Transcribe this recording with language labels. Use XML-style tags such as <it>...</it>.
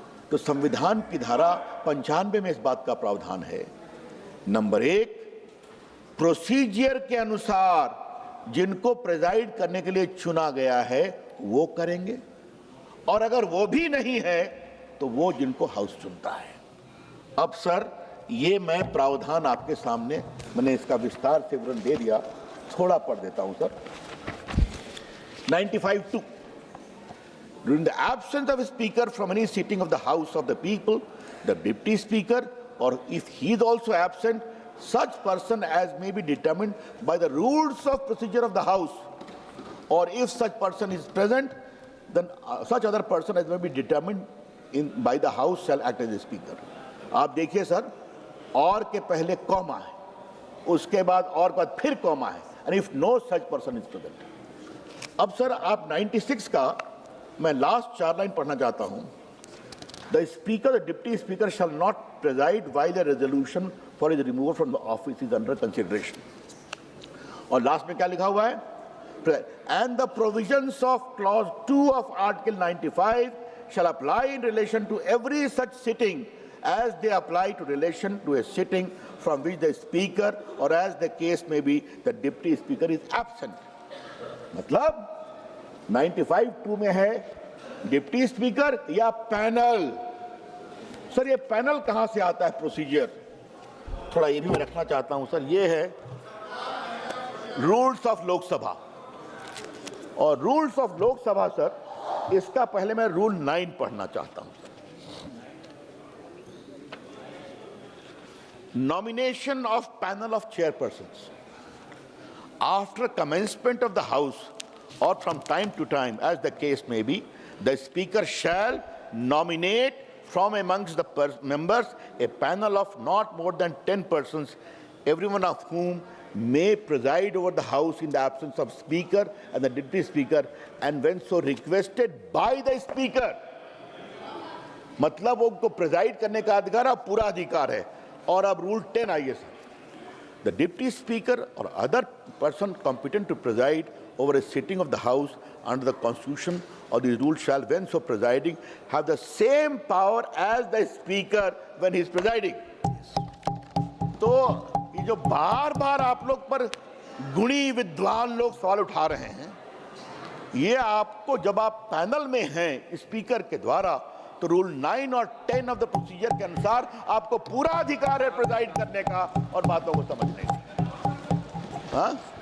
<hi>तो संविधान की धारा 95 में इस बात का प्रावधान है, नंबर 1, प्रोसीजर के अनुसार जिनको प्रिजाइड करने के लिए चुना गया है वो करेंगे, और अगर वो भी नहीं है तो वो जिनको हाउस चुनता है। अब सर ये मैं प्रावधान आपके सामने, मैंने इसका विस्तार से विवरण दे दिया, थोड़ा पढ़ देता हूं sir.</hi> <en>95(2) During the absence of a speaker from any sitting of the House of the People, the deputy speaker, or if he is also absent, such person as may be determined by the rules of procedure of the House, or if such person is present, then such other person as may be determined by the House shall act as a speaker.</en> <hi>आप देखिए sir, और के पहले comma है, उसके बाद और के बाद फिर कॉमा है,</hi> <en>and if no such person is present.</en> <hi>अब सर आप 96 का मैं लास्ट 4 लाइन पढ़ना चाहता हूं।</hi> <en>The speaker, the deputy speaker shall not preside while the resolution for his removal from the office is under consideration.</en> <hi>और last में क्या लिखा हुआ है?</hi> <en>And the provisions of clause 2 of article 95 shall apply in relation to every such sitting as they apply to relation to a sitting from which the speaker or as the case may be the deputy speaker is absent.</en> <hi>मतलब 95(2) में है deputy speaker या panel. Sir ये panel कहां से आता है? Procedure थोड़ा ये भी मैं रखना चाहता हूं सर। ये है रूल्स ऑफ लोकसभा, और रूल्स ऑफ लोकसभा सर इसका पहले मैं रूल 9 पढ़ना चाहता हूं।</hi> <en>Nomination of panel of chairpersons after commencement of the House or from time to time as the case may be, the Speaker shall nominate from amongst the members a panel of not more than 10 persons, everyone of whom may preside over the House in the absence of Speaker and the Deputy Speaker, and when so requested by the Speaker.</en> <hi>मतलब उनको preside करने का अधिकार अब पूरा अधिकार है। और अब रूल 10 आइए सर।</hi> <en>The deputy speaker और other person competent to preside over a sitting of the House under the Constitution or the rule shall, when so presiding, have the same power as the Speaker when he is presiding.</en> <hi>तो ये जो बार बार आप लोग पर गुणी विद्वान लोग सवाल उठा रहे हैं, ये आपको जब आप पैनल में हैं स्पीकर के द्वारा तो रूल 9 और 10 ऑफ द प्रोसीजर के अनुसार आपको पूरा अधिकार है प्रेजाइड करने का और बातों को समझने का।</hi>